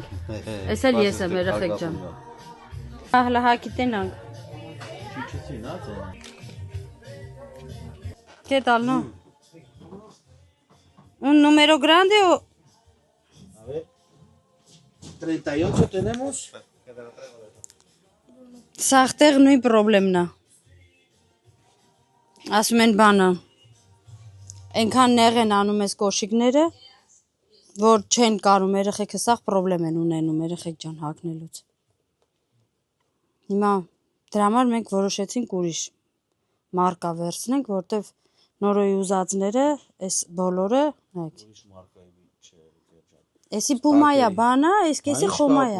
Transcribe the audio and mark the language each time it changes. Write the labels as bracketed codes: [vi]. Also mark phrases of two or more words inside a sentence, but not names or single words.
[hy] Էս էլ ես եմ երեխեք ջան։ Հələ հակի տենանք։ [es] ¿Qué tal, no? ¿Un número grande o...? A ver. 38 tenemos. [hy] Սաղտեղ նույն պրոբլեմն է։ Ասում են բանը։ Այնքան նեղ են անում ես կոշիկները, որ չեն կարում երեխեքը սաղ պրոբլեմ են ունենում երեխեք ջան հագնելուց։ Հիմա դրա համար մենք որոշեցինք ուրիշ մարկա վերցնենք, որտեվ նորոյի ուզածները, այս բոլորը, նայեք։ Էսի պումայա բանա, այս կեսի խոմայա։